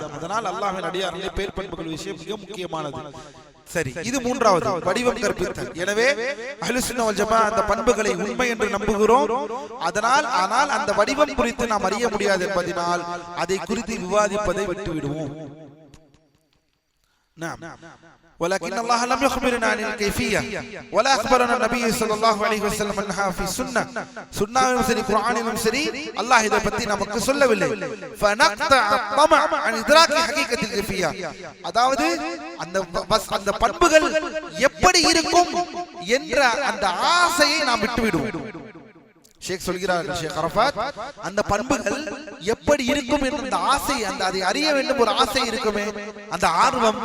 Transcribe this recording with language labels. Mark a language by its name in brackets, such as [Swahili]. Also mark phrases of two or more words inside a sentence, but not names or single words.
[Tamil] அதனால் அல்லாஹ்வின் அடியார்களே பெயர் பண்புகள் விஷயம் மிக முக்கியமானது. சரி, இது மூன்றாவது வடிவம் கற்பித்தல். எனவே [Arabic] أهل السنة والجماعة [Tamil] அந்த பண்புகளை உண்மை என்று நம்புகிறோம். ஆனால் அந்த வடிவம் குறித்து நாம் அறிய முடியாது என்பதனால் அதை குறித்து விவாதிப்பதை விட்டு விடுவோம். [Arabic] ولكن الله لم يخبرنا عن الكيفية ولا أخبرنا النبي صلى الله عليه وسلم أنها في السنة. [Tamil] சுன்னாவிலும் சரி குர்ஆனிலும் சரி அல்லாஹ் இதை பற்றி நமக்கு சொல்லவில்லை. [Arabic] فنقطع الطمع عن إدراك حقيقة الكيفية. [Tamil] அதாவது அந்த பண்புகள் எப்படி இருக்கும் என்ற அந்த ஆசையை நாம் விட்டுவிடுவோம். ஷேக் சொல்கிறார்கள், ஷேக் அரஃபாத், அந்த பண்புகள் எப்படி இருக்கும் என்ற அந்த ஆசை, அந்த அதை அறிய வேண்டும் ஒரு ஆசை இருக்குமே, அந்த ஆர்வம்.